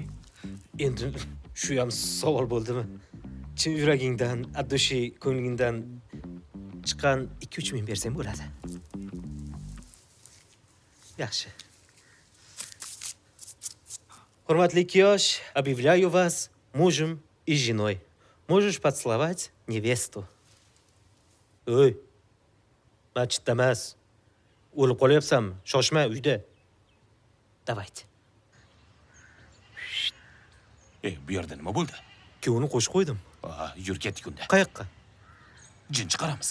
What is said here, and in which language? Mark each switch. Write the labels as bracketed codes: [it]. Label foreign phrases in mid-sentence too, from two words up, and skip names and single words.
[uz] Endi shu ham savol bo'ldimi? Chin yuragingdan, addushi ko'nglingdan chiqqan 2-3 ming bersang bo'ladi. Yaxshi. Hurmatli kiyosh, [ru] объявляю вас мужем и женой. Можешь поцеловать невесту. [uz] Oy. Masjidda emas. O'lib qolyapsanmi? Shoshma uyda. Давайте. Bu yerda nima bo'ldi? Kuyovni qo'shib qo'ydim. Yur ketdik unda. Qayoqqa? Jin chiqaramiz.